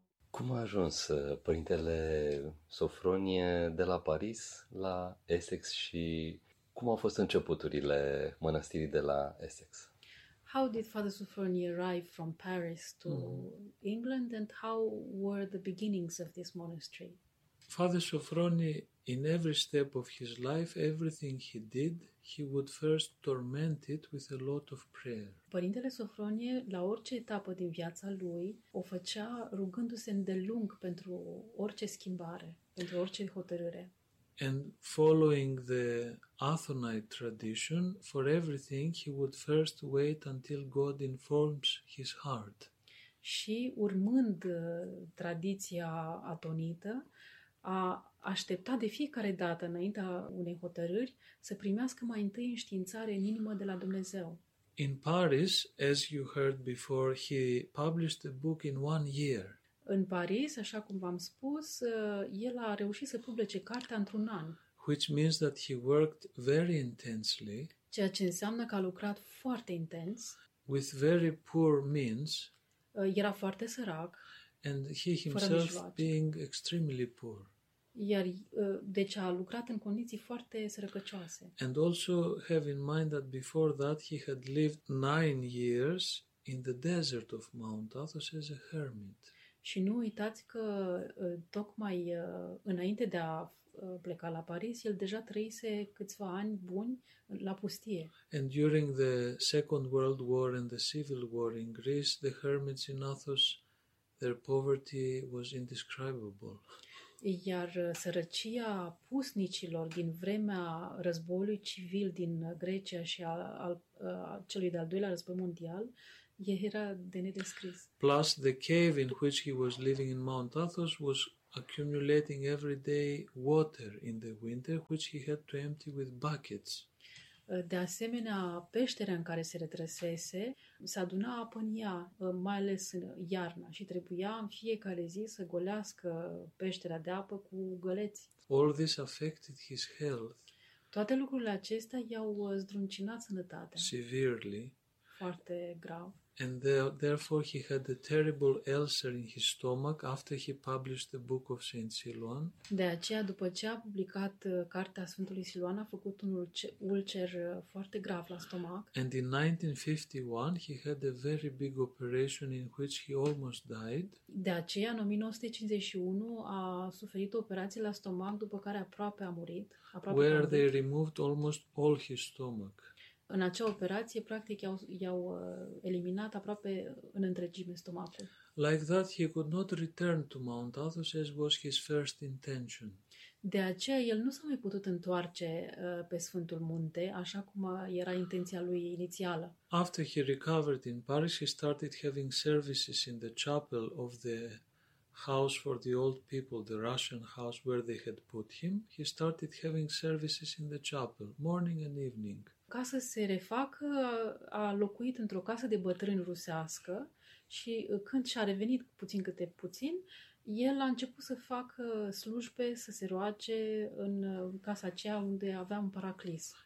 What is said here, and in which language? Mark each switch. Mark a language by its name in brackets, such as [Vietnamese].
[Romanian] Cum a ajuns părintele Sofronie de la Paris la Essex și cum au fost începuturile mănăstirii de la Essex? [English] How did Father Sofronie arrive from Paris to England, and how were the beginnings of this monastery? Father Sofronie, in every step of his life, everything he did, he would first torment it with a lot of prayer. [Romanian] Părintele Sofronie, la orice etapă din viața lui, o făcea rugându-se îndelung pentru orice schimbare, pentru orice hotărâre. [English] And following the Athonite tradition, for everything he would first wait until God informs his heart. [Romanian] Și urmând tradiția atonită, a așteptat de fiecare dată înaintea unei hotărâri să primească mai întâi înștiințare în inimă de la Dumnezeu. [English] In Paris, as you heard before, he published a book in 1 year. [Romanian] În Paris, așa cum v-am spus, el a reușit să publice cartea într-un an. [English] Which means that he worked very intensely. [Romanian] Ceea ce înseamnă că a lucrat foarte intens. [English] With very poor means. [Romanian] Era foarte sărac. [English] And he himself being extremely poor. [Romanian] Iar deci a lucrat în condiții foarte sărăcăcioase. [English] And also have in mind that before that he had lived 9 years in the desert of Mount Athos as a hermit. [Romanian] Și nu uitați că tocmai înainte de a pleca la Paris, el deja trăise câțiva ani buni la pustie. [English] And during the Second World War and the Civil War in Greece, the hermits in Athos, their poverty was indescribable. [Romanian] Iar sărăcia pusnicilor din vremea războiului civil din Grecia și celui de-al doilea război mondial era de nedescris. [English] Plus, the cave in which he was living in Mount Athos was accumulating every day water in the winter, which he had to empty with buckets. [Romanian] De asemenea, peștera în care se retrăsese se aduna apă în ea, mai ales în iarna, și trebuia în fiecare zi să golească peștera de apă cu găleți. [English] All this affected his health. [Romanian] Toate lucrurile acestea i-au zdruncinat sănătatea. [English] Severely. [Romanian] Foarte grav. [English] And therefore he had a terrible ulcer in his stomach after he published the book of Saint Siluan. [Romanian] De aceea, după ce a publicat cartea Sfântului Siluan, a făcut un ulcer foarte grav la stomac. [English] And in 1951 he had a very big operation in which he almost died. [Romanian] De aceea, în 1951 a suferit o operație la stomac după care aproape a murit. [English] Where they removed almost all his stomach. [Romanian] În acea operație, practic, i-au eliminat aproape în întregime stomacul. [English] Like that, he could not return to Mount Athos, as was his first intention. [Romanian] De aceea, el nu s-a mai putut întoarce pe Sfântul Munte, așa cum era intenția lui inițială. [English] After he recovered in Paris, he started having services in the chapel of the house for the old people, the Russian house where they had put him. He started having services in the chapel, morning and evening. [Romanian] Ca să se refacă, a locuit într-o casă de bătrâni rusească și când și-a revenit puțin câte puțin, el a început să facă slujbe, să se roage în casa aceea unde avea un paraclis.